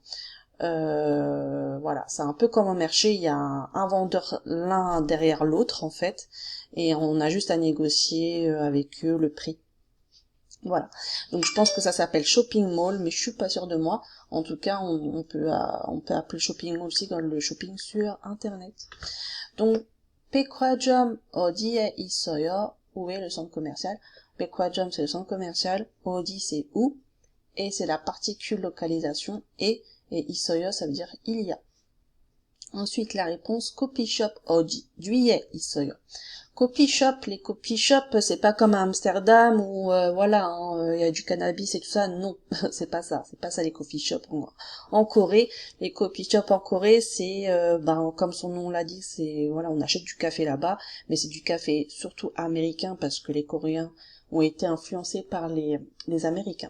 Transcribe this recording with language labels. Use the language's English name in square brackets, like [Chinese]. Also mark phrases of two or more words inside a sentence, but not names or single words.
[French] Voilà, c'est un peu comme un marché, il y a un vendeur l'un derrière l'autre en fait, et on a juste à négocier avec eux le prix. Voilà. Donc je pense que ça s'appelle [English] shopping mall, [French] mais je suis pas sûre de moi. En tout cas, on peut appeler [English] shopping mall [French] aussi dans le shopping sur internet. [Korean] Donc 백화점 어디에 있어요? [French] Où est le centre commercial? 백화점 c'est le centre commercial, 어디 c'est où, et c'est la particule localisation et 있어요 ça veut dire il y a. Ensuite la réponse [English] coffee shop [Korean] 어디에 있어요. [English] Coffee shop, [French] les [English] coffee shops, [French] c'est pas comme à Amsterdam où voilà, hein, y a du cannabis et tout ça. Non, c'est pas ça les [English] coffee shops [French] en Corée. Les [English] coffee shops [French] en Corée, c'est comme son nom l'a dit, c'est voilà, on achète du café là-bas, mais c'est du café surtout américain parce que les Coréens ont été influencés par les Américains.